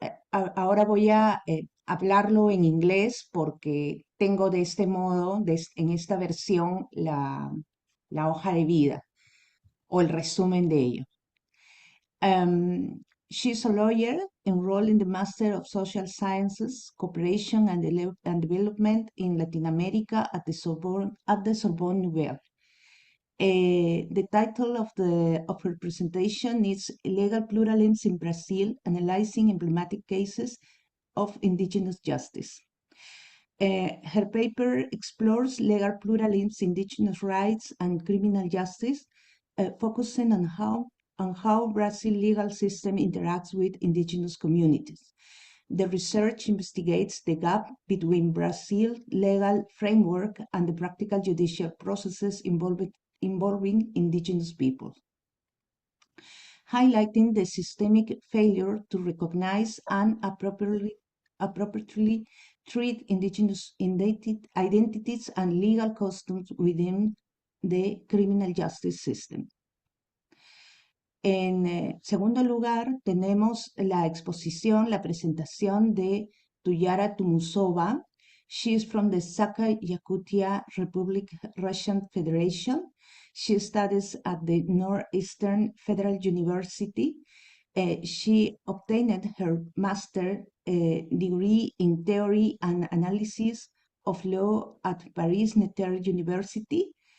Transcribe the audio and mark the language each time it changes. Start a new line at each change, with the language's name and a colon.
Spanish: Ahora voy a hablarlo en inglés porque tengo de este modo, en esta versión, la hoja de vida o el resumen de ello.
English: She's a lawyer enrolled in the Master of Social Sciences, Cooperation and Development in Latin America at the Sorbonne Nouvelle. The title of her presentation is Legal Pluralism in Brazil, Analyzing Emblematic Cases of Indigenous Justice. Her paper explores legal pluralism, indigenous rights, and criminal justice, focusing on how Brazil's legal system interacts with indigenous communities. The research investigates the gap between Brazil's legal framework and the practical judicial processes involving indigenous people, highlighting the systemic failure to recognize and appropriately treat indigenous identities and legal customs within the criminal justice system.
Spanish: En segundo lugar, tenemos la exposición, la presentación de Tuyara Tumusova.
English: She is from the Sakha-Yakutia Republic Russian Federation. She studies at the Northeastern Federal University. She obtained her master degree in theory and analysis of law at Paris-Nanterre University.